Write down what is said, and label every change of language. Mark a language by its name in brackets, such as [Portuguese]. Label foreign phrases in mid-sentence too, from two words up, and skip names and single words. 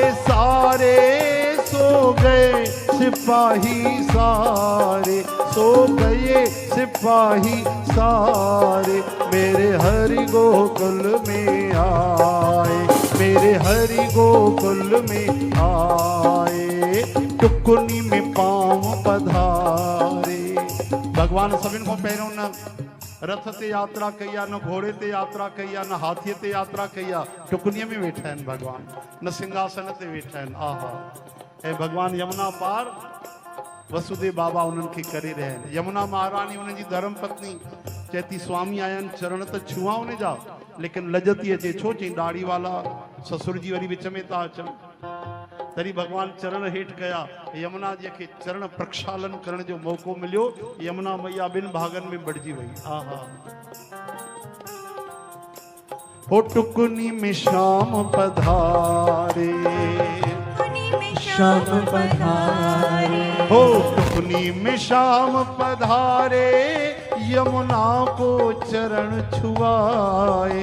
[Hindi] सारे, सो गए सिपाही सारे, सो गए सिपाही सारे, मेरे हरि गोकुल में आए, मेरे हरि गोकुल में आए, टुकनी में पांव पधारे। [Sindhi] भगवान सभिनि को पहिरियों न रथ ते यात्रा कई आहे, न घोड़े ते यात्रा कई आहे, न हाथीअ ते यात्रा कई आहे, टुकनीअ में वेठा आहिनि भगवान, न सिंहासन ते वेठा आहिनि। आहा। ऐं भगवान यमुना पार वसुदेव बाबा उन्हनि खे करे रहिया आहिनि। यमुना महारानी उन्हनि जी धर्म पत्नी चए थी स्वामी आया आहिनि, चरण त छुआ उन जा, लेकिन लज थी अचे, छो चई दाढ़ी वाला ससुर जी वरी विच में था अचनि। तरी भगवान चरण हेठ कया, यमुना जी खे चरण प्रक्षालन करण जो मौको मिलियो, यमुना मैया ॿिनि भागनि में बढ़जी वई। आहा। [Hindi] हो टुकनी में शाम पधारे, शाम पधारे, हो टुकनी में शाम पधारे, यमुना को चरण छुआए,